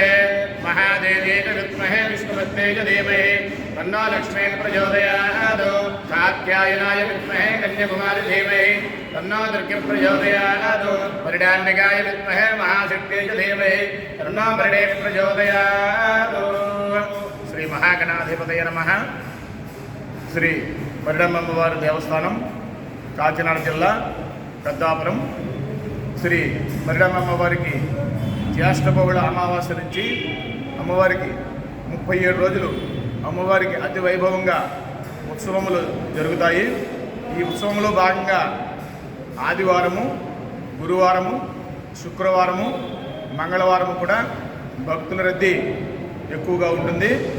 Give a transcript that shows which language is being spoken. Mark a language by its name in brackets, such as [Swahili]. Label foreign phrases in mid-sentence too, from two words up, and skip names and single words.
[Sanskrit] महादेवी च विद्महे विष्णुपत्नी च धीमहि तन्नो लक्ष्मी प्रचोदयात् कात्यायनाय विद्महे कन्याकुमारी धीमहि तन्नो दुर्गे प्रचोदयात् परिडान्निकाय विद्महे महाशक्त्यै च धीमहि तन्नो वरुणे प्रचोदयात् श्री महागणाधिपतये नमः। [Telugu] श्री परिडम्बवारि देवस्थानं కాకినాడ జిల్లా పెద్దాపురం శ్రీ మరిడమ్మవారికి జ్యేష్ఠ బహుళ అమావాస్య నుంచి అమ్మవారికి 37 రోజులు అమ్మవారికి అతి వైభవంగా ఉత్సవములు జరుగుతాయి. ఈ ఉత్సవంలో భాగంగా ఆదివారము, గురువారము, శుక్రవారము, మంగళవారము కూడా భక్తుల రద్దీ ఎక్కువగా ఉంటుంది.